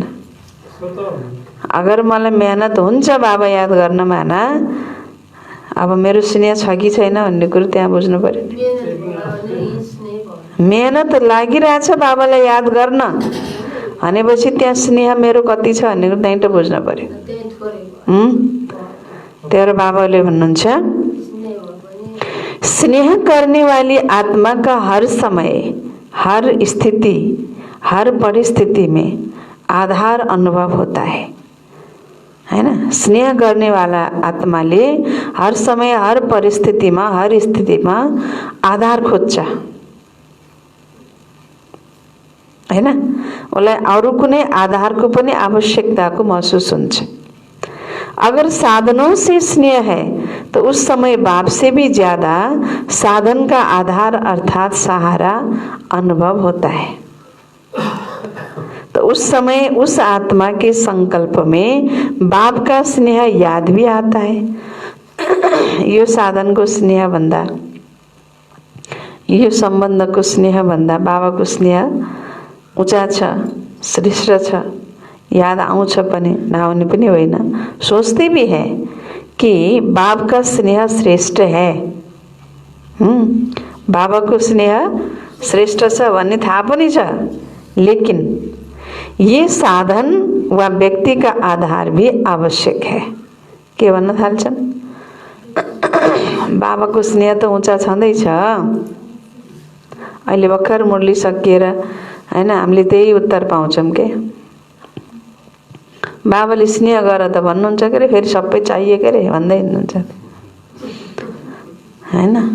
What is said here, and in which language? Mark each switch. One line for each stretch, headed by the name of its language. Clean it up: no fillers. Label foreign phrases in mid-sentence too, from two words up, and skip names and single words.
Nepali: अगर मलाई मेहनत हुन्छ बाबा याद गर्नमा न, अब मेरो स्नेह छ कि छैन भन्ने कुरो त्यहाँ बुझ्नु पर्यो। मेहनत लागिरहेछ बाबालाई याद गर्न भनेपछि त्यहाँ स्नेह मेरो कति छ भन्ने कुरो त्यहीँ त बुझ्नु पर्यो। त्यही बाबाले भन्नुहुन्छ
Hindi: स्नेह करने वाली आत्मा का हर समय, हर स्थिति, हर परिस्थिति में आधार अनुभव होता है ना?
Nepali: स्नेह गर्ने वाला आत्माले हर समय, हर परिस्थितिमा, हर स्थितिमा आधार खोज्छ हैन? उसलाई अरू कुनै आधारको पनि आवश्यकताको महसुस हुन्छ।
Hindi: अगर साधनों से स्नेह है तो उस समय बाप से भी ज्यादा साधन का आधार अर्थात सहारा अनुभव होता है। तो उस समय उस आत्मा के संकल्प में बाप का स्नेह याद भी आता है।
Nepali: यो साधन को स्नेह भन्दा, यो सम्बन्ध को स्नेह भन्दा बाबा को स्नेह ऊंचा छ, श्रेष्ठ छ। याद आउँछ पनि नआउने पनि होइन,
Hindi: सोचते भी है कि बाप का स्नेह श्रेष्ठ है।
Nepali: बाबा को स्नेह श्रेष्ठ छ भन्ने थाहा पनि छ,
Hindi: लेकिन ये साधन वा व्यक्ति का आधार भी आवश्यक है।
Nepali: के भन्न थाल्छन्? बाबा को स्नेह त ऊंचा छँदैछ, अहिले भर्खर मुरली सकिएर हैन हामीले त्यही उत्तर पाउँछौँ के बाबाले स्नेह गर त भन्नुहुन्छ के अरे फेरि सबै चाहिए के अरे भन्दै हिँड्नुहुन्छ हैन।